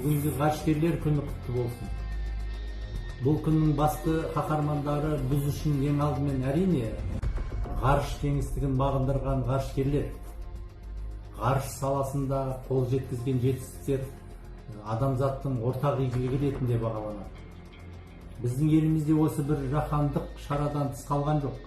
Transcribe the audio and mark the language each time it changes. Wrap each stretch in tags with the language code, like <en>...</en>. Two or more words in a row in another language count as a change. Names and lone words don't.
<ky>Дүниежүзүлүк Ғарышкерлер күнү куттуу болсун. Бул күндүн басты кахармандары биз үчүн эң алдымен әрине</ky> <kk>ғарыш кеңістігін бағындырған ғарышкерлер. Ғарыш саласында қол жеткізген жетістіктер адамзаттың ортақ игілігі ретінде бағаланады. Біздің елімізде осы бір жаһандық шарадан тыс қалған жоқ.</kk>